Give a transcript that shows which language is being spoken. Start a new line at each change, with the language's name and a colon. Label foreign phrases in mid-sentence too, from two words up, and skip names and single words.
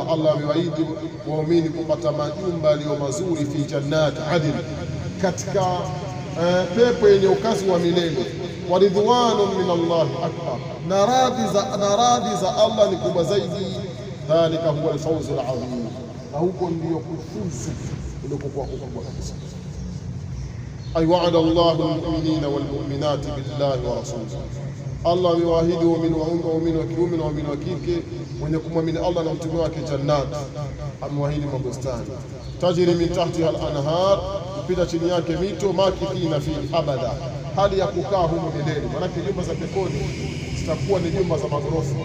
Swahili: Allah amewaahidi waumini kupata majumba yaliyo mazuri,
Arabic: في جنات عدن,
Swahili: katika pepo yenye ukazi wa milele.
Arabic: ورضوان من الله أكبر,
Swahili: na radhi za Allah ni kubwa zaidi.
Arabic: ذلك هو الفوز العظيم,
Swahili: na huko ndio kufuzu ulikokuwa kubwa kabisa.
Arabic: أي وعد الله المؤمنين والمؤمنات بالله ورسوله,
Swahili: Allah amewaahidi waumini wa kiume na waumini wa kike wenye kumwamini Allah na mtume wake jannat, amewaahidi mabustani,
Arabic: تجري من تحتها الأنهار,
Swahili: kupita chini yake mito,
Arabic: ماكثين في أبدا,
Swahili: hali ya kukaa humo milele. Maana nyumba za peponi zitakuwa ni nyumba za magorofa.